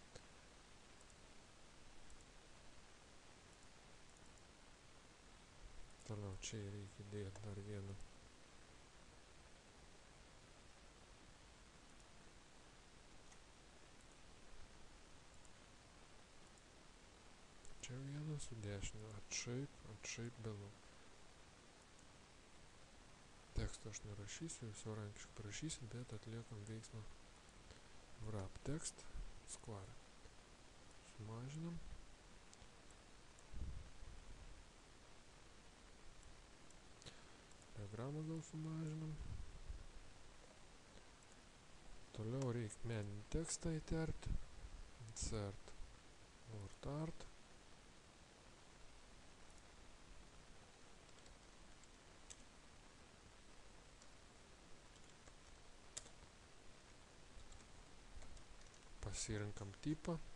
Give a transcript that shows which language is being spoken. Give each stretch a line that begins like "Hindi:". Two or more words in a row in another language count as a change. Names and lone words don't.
Lithuanian: Toliau čia reikia įdėti dar vieną čia vieną su dešiniu atšaip below. Teksto aš nerašysiu, jūs savarankiškai parašysit, bet atliekam veiksmą
English: wrap text square.
Lithuanian: Sumažinam. Diagramą gal sumažinam. Toliau reikia meninį tekstą įterpti.
English: Insert word art.
Lithuanian: Pasirenkam tipą.